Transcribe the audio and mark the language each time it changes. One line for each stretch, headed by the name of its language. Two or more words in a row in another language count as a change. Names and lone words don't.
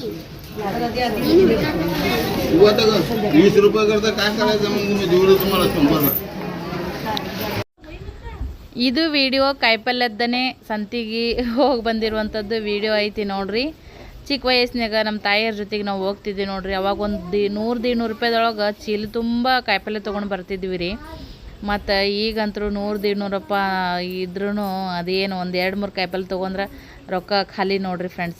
Marathi: 20 रुपये करता काय करायचं मग तुम्ही जेवढं तुम्हाला संपर्क.
Kannada: ಇದು ವಿಡಿಯೋ ಕಾಯಿಪಲ್ಯದ್ದನೇ ಸಂತಿಗೆ ಹೋಗಿ ಬಂದಿರುವಂಥದ್ದು ವಿಡಿಯೋ ಐತಿ ನೋಡ್ರಿ. ಚಿಕ್ಕ ವಯಸ್ಸಿನಾಗ ನಮ್ಮ ತಾಯಿಯರ ಜೊತೆಗೆ ನಾವು ಹೋಗ್ತಿದ್ವಿ ನೋಡ್ರಿ. ಅವಾಗ ಒಂದು 100-200 ರೂಪಾಯಿದೊಳಗೆ ಚೀಲ ತುಂಬ ಕಾಯಿಪಲ್ಯ ತೊಗೊಂಡು ಬರ್ತಿದ್ವಿ ರೀ. ಮತ್ತು ಈಗಂತರೂ 100-200 ಇದ್ರೂ ಅದೇನು ಒಂದು 2-3 ಕಾಯಿಪಲ್ಯ ತೊಗೊಂಡ್ರೆ ರೊಕ್ಕ ಖಾಲಿ ನೋಡ್ರಿ ಫ್ರೆಂಡ್ಸ.